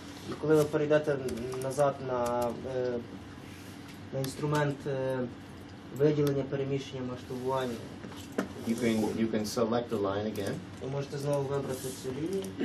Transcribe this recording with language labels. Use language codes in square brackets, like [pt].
[uk] І коли ви перейдете назад на інструмент виділення, переміщення, масштабування. [en] You can select the line again. [uk] Ви можете знову вибрати цю лінію.